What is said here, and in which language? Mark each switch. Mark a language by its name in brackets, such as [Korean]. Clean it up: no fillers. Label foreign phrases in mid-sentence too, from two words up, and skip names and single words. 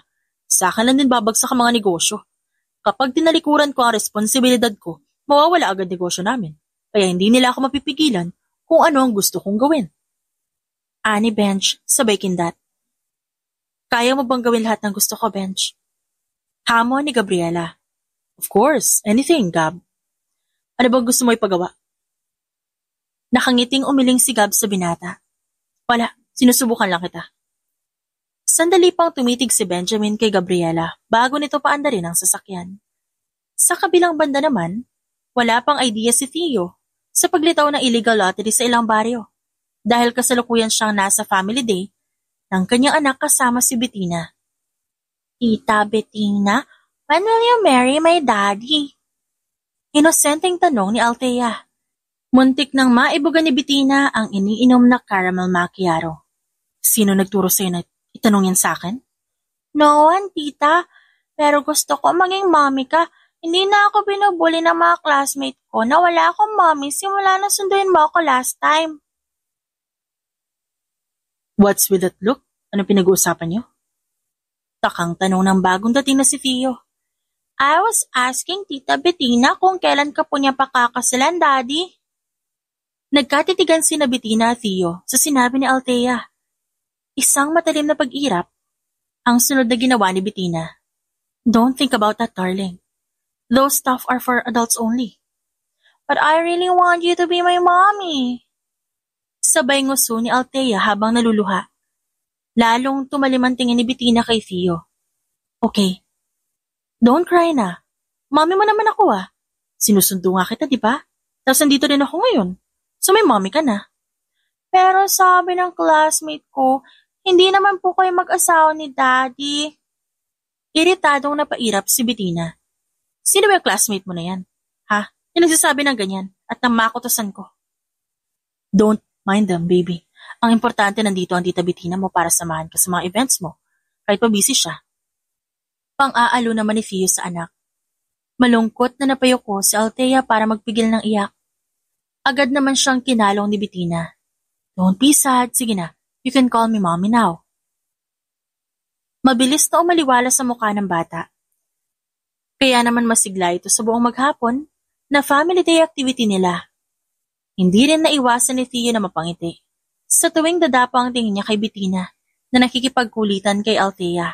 [Filipino] Sa akin lang din babagsak ang mga negosyo. Kapag tinalikuran ko ang responsibilidad ko, mawawala agad negosyo namin. Kaya hindi nila ako mapipigilan kung ano ang gusto kong gawin. Ani Benj, sabay kindat. Kaya mo bang gawin lahat ng gusto ko, Benj? Hamon ni Gabriela. [English] Of course, anything, Gab. [Filipino] Ano bang gusto mo ipagawa? Nakangiting umiling si Gab sa binata. Wala, sinusubukan lang kita. Sandali pang tumitig si Benjamin kay Gabriela bago nito paandarin ang sasakyan. Sa kabilang banda naman, wala pang idea si Theo sa paglitaw ng [English] illegal lottery [Filipino] sa ilang baryo dahil kasalukuyan siyang nasa [English] family day [Filipino] ng kanyang anak kasama si Bettina. Tita Bettina, [English] when will you marry my daddy? [Filipino] Inosenteng tanong ni Althea. Muntik nang maibuga ni Bettina ang iniinom na [English] caramel macchiato. [Filipino] Sino nagturo sa'yo na itanong yan sa akin? [English] No one, tita. [Filipino] Pero gusto ko maging mommy ka. Hindi na ako binubuli ng mga classmate ko na wala akong mommy simula na sunduin mo ako [English] last time. What's with that look? [Filipino] Ano pinag-uusapan niyo? Takang tanong ng bagong dating na si Theo. [English] I was asking [Filipino] Tita Bettina kung kailan ka po niya pakakasalan, Daddy. Nagkatitigan sina Bettina at Theo sa sinabi ni Althea. Isang matalim na pag-irap ang sunod na ginawa ni Bettina. [English] Don't think about that, darling. Those stuff are for adults only. But I really want you to be my mommy. [Filipino] Sabay nguso ni Althea habang naluluha. Lalong tumalim ang tingin ni Bettina kay Theo. [English] Okay. Don't cry na. [Filipino] Mommy mo naman ako Sinusundo nga kita, di ba? Tapos nandito rin ako ngayon. So may mommy ka na. Pero sabi ng classmate ko, hindi naman po kayo mag-asawa ni Daddy. Iritadong napairap si Bettina. Sino ba yung classmate mo na yan? Ha? Yung nagsasabi ng ganyan at nang makutosan ko. [English] Don't mind them, baby. [Filipino] Ang importante nandito ang Tita Bettina mo para samahan ka sa mga events mo. Kahit pa busy siya. Pang-aalo naman ni Theo sa anak. Malungkot na napayoko si Althea para magpigil ng iyak. Agad naman siyang kinalong ni Bettina. [English] Don't be sad, [Filipino] sige na. [English] You can call me mommy now. [Filipino] Mabilis na umaliwala sa mukha ng bata. Kaya naman masigla ito sa buong maghapon na [English] family day activity [Filipino] nila. Hindi rin naiwasan ni Theo na mapangiti sa tuwing dadapa ang tingin niya kay Bettina na nakikipagkulitan kay Althea.